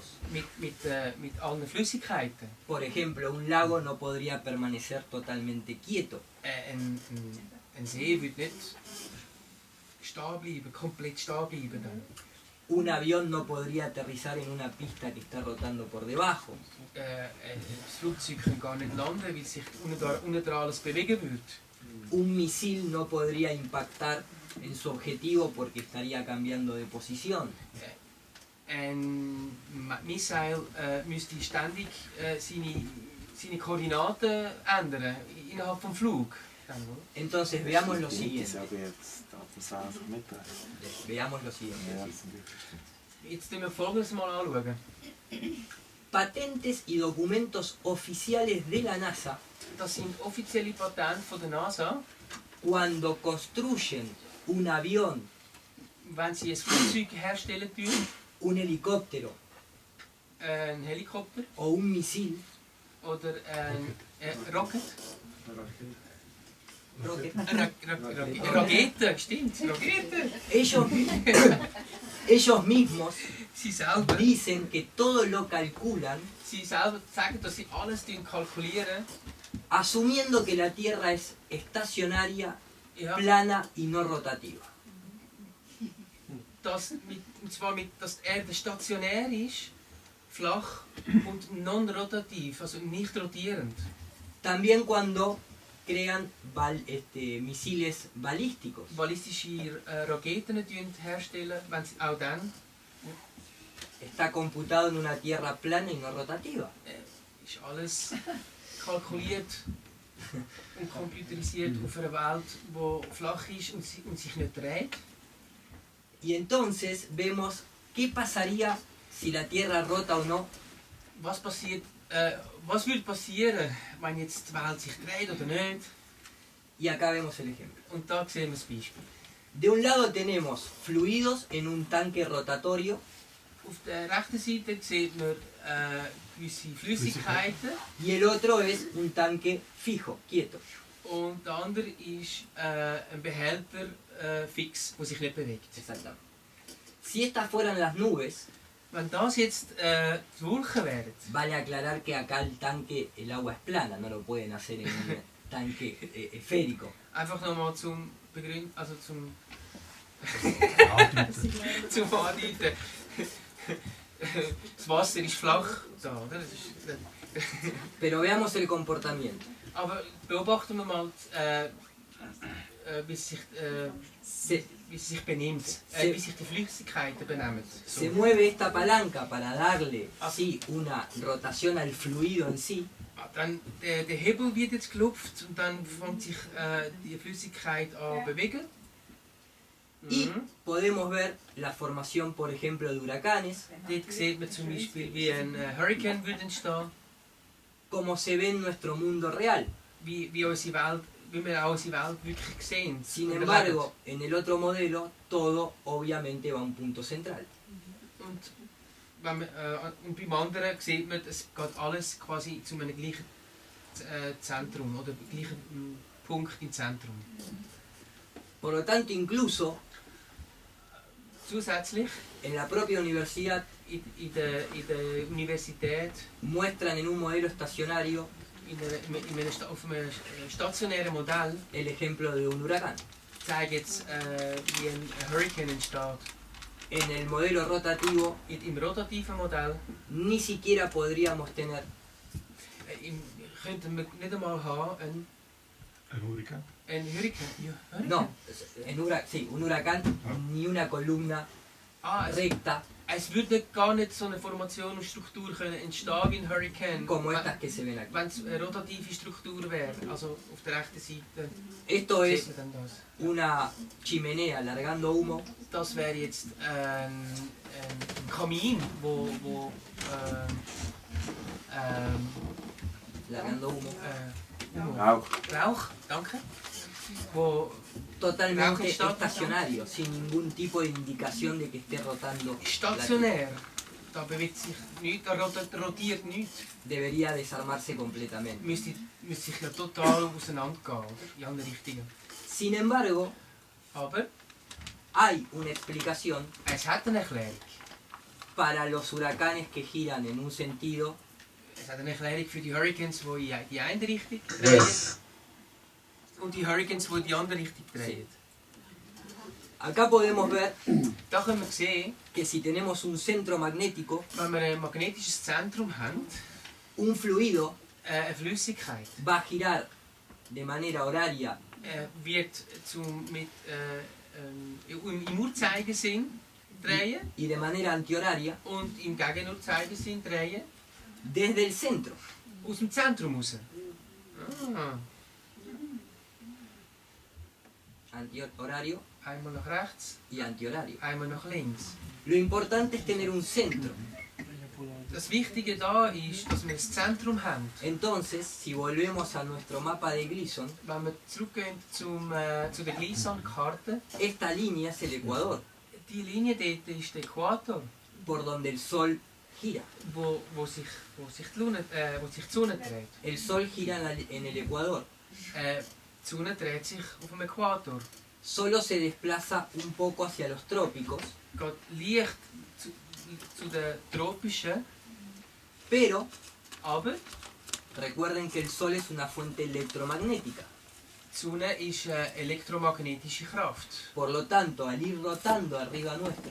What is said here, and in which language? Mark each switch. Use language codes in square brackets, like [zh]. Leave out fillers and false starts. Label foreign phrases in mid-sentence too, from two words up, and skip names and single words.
[de] Mit allen Flüssigkeiten. [es] Por ejemplo, un lago no podría permanecer totalmente quieto. [de] Ein See würde nicht stehen bleiben, komplett stehen bleiben. Dann. [es] Un avión no podría aterrizar en una pista que está rotando por debajo. [de] Das Flugzeug kann gar nicht landen, weil sich unten dran alles bewegen würde. [es] Un misil no podría impactar en su objetivo porque estaría cambiando de posición. [de] Ein Missile müsste ständig seine Koordinaten ändern innerhalb des Flugs. [es] Entonces veamos lo siguiente. Veamos lo siguiente. [de] Jetzt müssen wir Folgendes mal anschauen. [es] Patentes y documentos oficiales de la NASA, [de] Das sind offizielle Patente von der NASA. [es] cuando construyen un avión, [de] Wenn sie ein Flugzeug herstellen, [es] un helicóptero [de] ein Helikopter [es] o un misil, [de] oder ein Rocket, Rakete, stimmt, Rakete. [es] Ellos mismos [de] Sie selber, [es] dicen que todo lo calculan [de] sie selber sagen, dass sie alles kalkulieren. [es] asumiendo que la Tierra es estacionaria, [de] Ja, [es] plana y no rotativa. [de] und zwar dass die Erde stationär ist, flach und non-rotativ, also nicht rotierend. [es] También cuando crean misiles balísticos. [de] Ballistische Raketen herstellen, wenn sie auch dann [es] Está computado en una Tierra plana y no rotativa. [de] ist alles kalkuliert und computerisiert auf einer Welt, die flach ist und sich nicht dreht. [es] Y entonces vemos qué pasaría si la Tierra rota o no. [de] Was würde passieren, wenn jetzt die Welt sich dreht oder nicht? [es] Y acá vemos el ejemplo. [de] Und da sehen wir das Beispiel. [es] De un lado tenemos fluidos en un tanque rotatorio [de] Auf der rechten Seite sieht man gewisse Flüssigkeiten [es] y el otro es un tanque fijo, quieto. [de] und der andere ist ein Behälter fix, der sich nicht bewegt. [es] Exactamente. Si estas fueran las nubes, [de] Wenn das jetzt die Wolken wären, [es] vale aclarar que acá el tanque, el agua es plana, no lo pueden hacer en un tanque esférico. [de] einfach nochmal zum Begründen, also zum zum Andeuten. Das Wasser ist flach da, oder? Das ist, [es] Pero veamos el comportamiento. [de] aber beobachten wir mal, wie es sich benimmt, wie sich die Flüssigkeiten benehmen. So. [es] Se mueve esta palanca para darle así una rotación al fluido en sí. [de] Dann der Hebel wird jetzt gelupft und dann fängt sich die Flüssigkeit an bewegen. [es] Y podemos ver la formación, por ejemplo, de huracanes, [de] Dort sieht man zum Beispiel, wie ein Hurricane würde entstehen, [es] como se ve en nuestro mundo real. [de] wie wir auch unsere Welt wirklich sehen. [es] Sin [de] und [es] embargo, en el otro modelo, todo obviamente va a un punto central. [de] erleben. Und beim anderen sieht man, es geht alles quasi zu einem gleichen Zentrum oder gleichen Punkt im Zentrum. [es] Por lo tanto, incluso [de] Zusätzlich [es] en la propia universidad [de] in der Universität, [es] muestran en un modelo estacionario [de] auf einem stationären Modell, [es] el ejemplo de un huracán. [de] zeigen jetzt, wie ein Hurricane entsteht. [es] En el modelo rotativo [de] Im rotativen Modell [es] ni siquiera podríamos tener [de] könnten wir nicht einmal haben Ein Hurrikan. ein Hurricane. Ja, Hurricane? [es] no, un huracán, ni una columna recta [de] Es würde gar nicht so eine Formation und Struktur können entstehen wie ein Hurricane, [es] como estas que se ven aquí. [de] wenn es eine rotative Struktur wäre. Also auf der rechten Seite [es] Esto es [de] sieht man dann das. [es] una chimenea largando humo [de] Das wäre jetzt ein Kamin, wo [es] largando humo, [de] Rauch, danke, wo [es] totalmente estacionario, sin ningún tipo de indicación de que esté rotando. la [de] stationär, da bewegt sich nichts, da rotiert nichts. [es] Debería desarmarse completamente. [de] Müsste sich ja total auseinandergehen, oder? In alle Richtungen. [es] Sin embargo, [de] Aber [es] hay una explicación [de] es hat eine Erklärung. [es] para los huracanes que giran en un sentido [de] Es hat eine Erklärung für die Hurricanes, die in die eine Richtung drehen. Und die Hurricanes, die in die andere Richtung drehen. [es] Acá podemos ver [de] Da können wir sehen, [es] que si tenemos un centro magnético, [de] wenn wir ein magnetisches Zentrum haben, [es] un fluido [de] eine Flüssigkeit [es] va a girar de manera horaria [de] wird im Uhrzeigersinn drehen [es] y de manera antihoraria [de] und im Gegenuhrzeigersinn drehen, [es] desde el centro. [de] aus dem Zentrum raus. [es] Antihorario [de] Einmal nach rechts, [es] y antihorario. [de] einmal nach links. [es] Lo importante es tener un centro. [de] Das Wichtige da ist, dass wir ein Zentrum haben. [es] Entonces, si volvemos a nuestro mapa de Gleason, [de] Wenn wir zurückgehen zu der Gleason-Karte, [es] esta línea es el ecuador, [de] die Linie dort ist der Äquator, [es] por donde el Sol gira. [de] wo sich die Sonne dreht. [es] El Sol gira en el ecuador. [de] Die Sonne dreht sich auf dem Äquator. [es] Solo se desplaza un poco hacia los trópicos, [de] Geht leicht zu den tropischen, [es] pero [de] aber [es] recuerden que el Sol es una fuente electromagnética. [de] die Sonne ist eine elektromagnetische Kraft. [es] Por lo tanto, al ir rotando arriba nuestro,